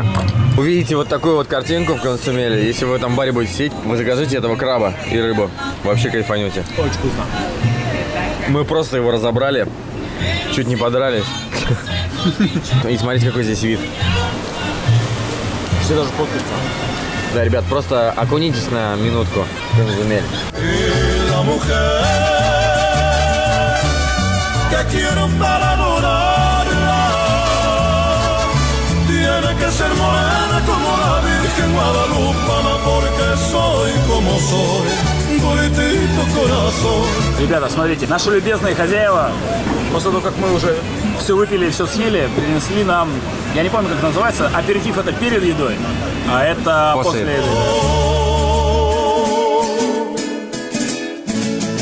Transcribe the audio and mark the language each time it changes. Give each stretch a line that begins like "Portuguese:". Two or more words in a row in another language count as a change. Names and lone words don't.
Russian: Увидите вот такую вот картинку в Консумеле. Если вы в этом баре будете сидеть, вы закажите этого краба и рыбу. Вообще кайфанете. Очень вкусно. Мы просто его разобрали. Чуть не подрались. И смотрите, какой здесь вид. Все даже подписано. Да, ребят, просто окунитесь на минутку в Консумель.
Spanish: Que quiero para adorarla. Tiene que ser morena como la Virgen Guadalupana, porque soy como soy, bonitito corazón.
Russian: Ребята, смотрите, наши любезные хозяева, после того, как мы уже все выпили, все съели, принесли нам, я не помню, как это называется, аперитив это перед едой, а это После. после еды.